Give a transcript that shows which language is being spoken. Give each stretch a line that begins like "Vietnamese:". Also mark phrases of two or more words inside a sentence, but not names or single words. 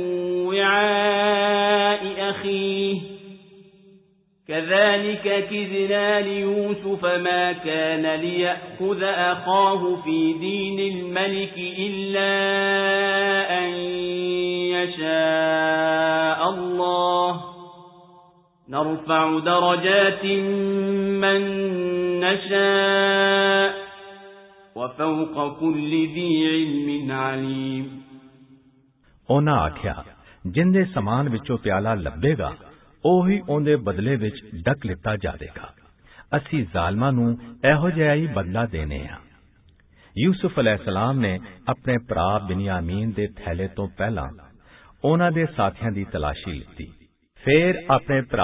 Arabic: وعاء أخيه كذلك كدنا ليوسف ما كان ليأخذ أخاه في دين الملك إلا أن يشاء الله نرفع درجات من نشاء وفوق كل ذي علم عليم
Punjabi: ਉਹਨਾਂ ਆਖਿਆ ਜਿੰਦੇ ਸਮਾਨ ਵਿੱਚੋਂ ਪਿਆਲਾ ਲੱਭੇਗਾ ਉਹੀ ਉਹਦੇ ਬਦਲੇ ਵਿੱਚ ਡੱਕ ਲਿੱਤਾ ਜਾਵੇਗਾ ਅਸੀਂ ਜ਼ਾਲਮਾਂ ਨੂੰ ਇਹੋ ਜਿਹਾ ਹੀ ਬਦਲਾ ਦੇਣੇ ਆ ਯੂਸੁਫ ਅਲੈਹਿਸਲਾਮ ਨੇ ਆਪਣੇ ਭਰਾ ਬਿਨਯਾਮੀਨ ਦੇ ਥੈਲੇ ਤੋਂ ਪਹਿਲਾਂ ਉਹਨਾਂ ਦੇ ਸਾਥੀਆਂ ਦੀ ਤਲਾਸ਼ੀ ਲਿੱਤੀ ਫਿਰ ਆਪਣੇ ਭਰਾ